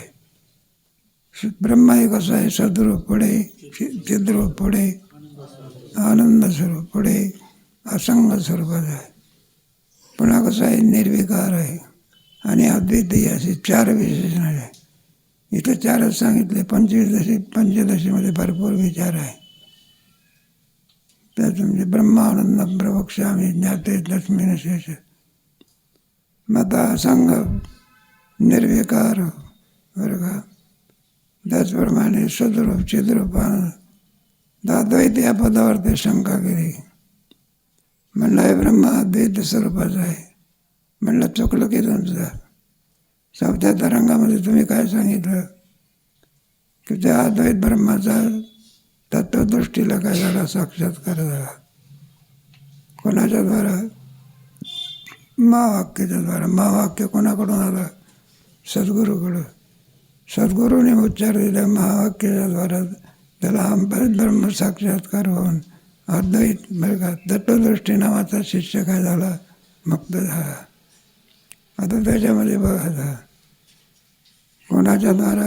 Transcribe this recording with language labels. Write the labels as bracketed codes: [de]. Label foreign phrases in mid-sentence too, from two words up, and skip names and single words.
[mr] ब्रह्मा हे कसं आहे, सद्रूप पुढे, चिद्रूप पुढे, आनंद स्वरूप पुढे, असंग स्वरूपाचं आहे. पुन्हा कसं आहे निर्विकार आहे आणि अद्वितीय असे 4 विशेषण आहे. इथं 4च सांगितले. पंचदशीमध्ये भरपूर विचार आहे. त्यात म्हणजे [sa] ब्रह्मानंद प्रवक्ष्यामि ज्ञाते लक्ष्मीन शेष. [mr] मता असंग निर्विकार बरं का. त्याचप्रमाणे सद्रूप चिद्रूप आनंद. अद्वैत या पदावर ते शंका केली. म्हणलं हे ब्रह्मा अद्वैत स्वरूपाचं आहे. म्हणलं चुकलं की तुमचं. 4थ्या तरंगामध्ये तुम्ही काय सांगितलं की त्या अद्वैत ब्रह्माचा तत्वदृष्टीला काय झाला, साक्षात्कार झाला. कोणाच्या द्वारा? महावाक्याच्या द्वारा. महावाक्य कोणाकडून आलं? सद्गुरूकडून. सद्गुरूने उच्चार दिला महावाक्याच्या द्वारा. त्याला ब्रह्म साक्षात्कार होऊन अद्वैत बरं का तत्वदृष्टी नावाचा शिष्य काय झाला, मुक्त झाला. आता त्याच्यामध्ये बघा कोणाच्या द्वारा?